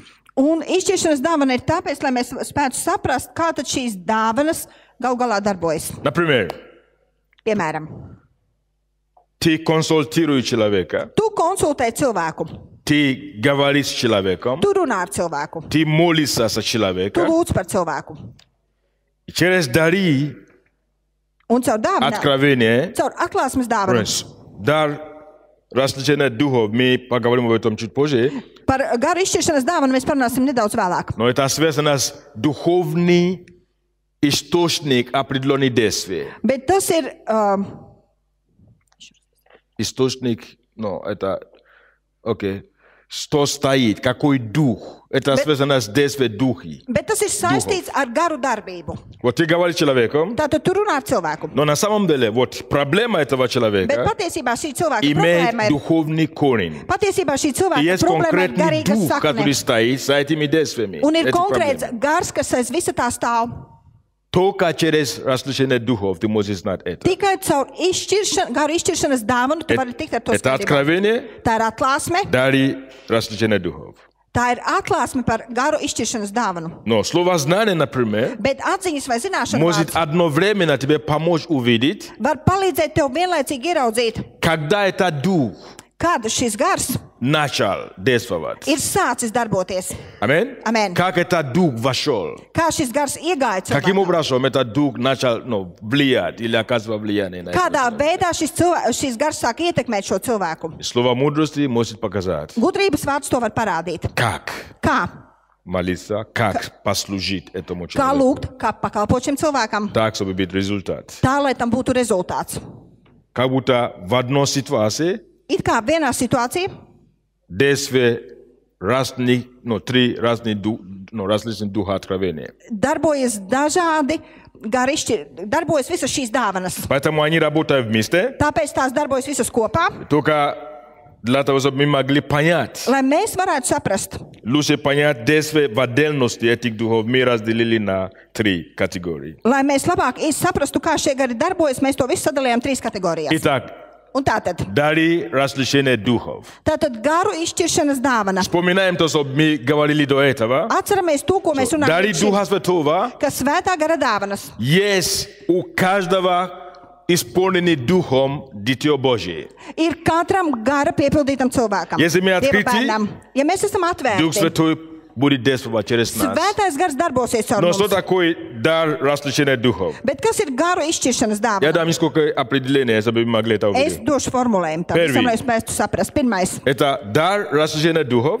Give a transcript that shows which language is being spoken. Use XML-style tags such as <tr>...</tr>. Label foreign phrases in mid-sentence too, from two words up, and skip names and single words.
<lv>Un izšķiršanas dāvana ir tāpēc, lai mēs spētu saprast, kā tad šīs dāvanas gal galā darbojas.</lv> <ru>Например,</ru> <lv>Piemēram,</lv> <ru>ты консультируешь человека,</ru> <lv>tu konsultē cilvēku,</lv> <ru>ты говоришь с человеком,</ru> <lv>tu runā ar cilvēku,</lv> <ru>ты молишься за</ru> <lv>tu</lv> <ru>человека.</ru> <lv>lūdz par cilvēku.</lv> <ru>И через дары</ru> <lv>Un caur dāvanām,</lv> <ru>откровения,</ru> <lv>caur atklāsmes dāvanu,</lv> <ru>дар различных духов, мы поговорим об этом чуть позже,</ru> <lv>par garu izšķiršanas dāvanu mēs parunāsim nedaudz vēlāk.</lv> <ru>но это связано с духовным источником определенных действий.</ru> <lv>Bet tas ir,</lv> <ru>Источник, это, что стоит, какой дух. Это связано с действием духи.</ru> <lv>bet tas ir saistīts ar garu darbību.</lv> <ru>Вот ты говоришь человеком,</ru> <lv>Tātad tu runā ar cilvēku.</lv> <ru>но на самом деле, вот проблема этого</ru> <lv>Bet</lv> <ru>человека</ru> <lv>patiesībā šī cilvēka</lv> <ru>имеет</ru> <lv>problēma ir,</lv> <ru>духовный корень.</ru> <lv>patiesībā šī</lv> <ru>И</ru> <lv>cilvēka</lv> <ru>есть</ru> <lv>problēma ir</lv> <ru>конкретный</ru> <lv>garīga</lv> <ru>дух, который</ru> <lv>sakne.</lv> <ru>стоит за этими действиями.</ru> <lv>Un ir</lv> <ru>эти</ru> <lv>konkrēts</lv> <ru>проблемы.</ru> <lv>gars, kas aiz visa tā stāv.</lv> <ru>Только через различных духов ты можешь знать это.</ru> <lv>Tikai caur garu izšķiršanas dāvanu tu vari tikt ar to</lv> <ru>Это</ru> <lv>skaidrību.</lv> <ru>откровение,</ru> <lv>Tā ir atklāsme.</lv> <ru>дары различных духов.</ru> <lv>Tā ir atklāsme par garu izšķiršanas dāvanu.</lv> <ru>Но слово знание, например,</ru> <lv>Bet atziņas vai zināšana</lv> <ru>может</ru> <lv>vārds</lv> <ru>одновременно тебе помочь увидеть,</ru> <lv>var palīdzēt tev vienlaicīgi ieraudzīt,</lv> <ru>когда этот дух</ru> <lv>kad šis gars</lv> <ru>начал действовать.</ru> <lv>ir sācis darboties.</lv> <ru>Аминь?</ru> <lv>Amen.</lv> <ru>Как этот дух вошел?</ru> <lv>Kā šis gars iegāja</lv> <ru>Каким</ru> <lv>cilvēkā.</lv> <ru>образом этот дух начал влиять или оказывать влияние на</ru> <lv>Kādā</lv> <ru>это?</ru> <lv>veidā šis gars sāk ietekmēt šo cilvēku.</lv> <ru>Слово мудрости может показать.</ru> <lv>Gudrības vārds to var parādīt.</lv> <ru>Как</ru> <lv>Kā?</lv> <ru>молиться, как послужить этому</ru> <lv>Kā</lv> <ru>человеку.</ru> <lv>lūgt, kā pakalpot šim cilvēkam.</lv> <ru>Так, чтобы быть результат.</ru> <lv>Tā, lai tam būtu rezultāts.</lv> <ru>Как будто в одной ситуации</ru> <lv>It kā vienā situācijā</lv> <ru>действие разных, три разных различных духа откровения.</ru> <lv>darbojas dažādi garišķi, darbojas visas šīs dāvanas.</lv> <ru>Поэтому они работают вместе,</ru> <lv>Tāpēc tās darbojas visas kopā,</lv> <ru>только для того, чтобы мы могли понять,</ru> <lv>lai mēs varētu saprast.</lv> <ru>лучше понять действие в отдельности этих духов, мы разделили на 3 категории.</ru> <lv>Lai mēs labāk saprastu, kā šie gari darbojas, mēs to visu sadalījām 3 kategorijās.</lv> <ru>Итак,</ru> <lv>Un tātad,</lv> <ru>дары различных духов.</ru> <lv>tātad garu izšķiršanas dāvana.</lv> <ru>Вспоминаем то, что мы говорили до этого.</ru> <lv>Atceramies to, ko mēs</lv> <ru>Дары</ru> <lv>runājam,</lv> <ru>Духа Святого</ru> <lv>ka svētā gara dāvanas</lv> <ru>есть у каждого исполнены Духом Дитё Божие.</ru> <lv>ir katram gara piepildītam cilvēkam.</lv> <ru>Если мы</ru> <lv>Dieva</lv> <ru>открыты,</ru> <lv>bērnam. Ja mēs esam</lv> <ru>Дух</ru> <lv>atvērti,</lv> <ru>Святой будет действовать через нас.</ru> <lv>Svētais gars darbosies caur</lv> <ru>Но что</ru> <lv>mums.</lv> <ru>такое дар расслышания духов?</ru> <lv>Bet kas ir garu izšķiršanas</lv> <ru>Я</ru> <lv>dāvana?</lv> <ru>дам несколько определений, чтобы вы могли это</ru> <lv>Es</lv> <ru>увидеть.</ru> <lv>došu formulējumu tam,</lv> <ru>Первый.</ru> <lv>visam, lai jūs spētu saprast. Pirmais.</lv> <ru>Это дар расслышания духов.</ru>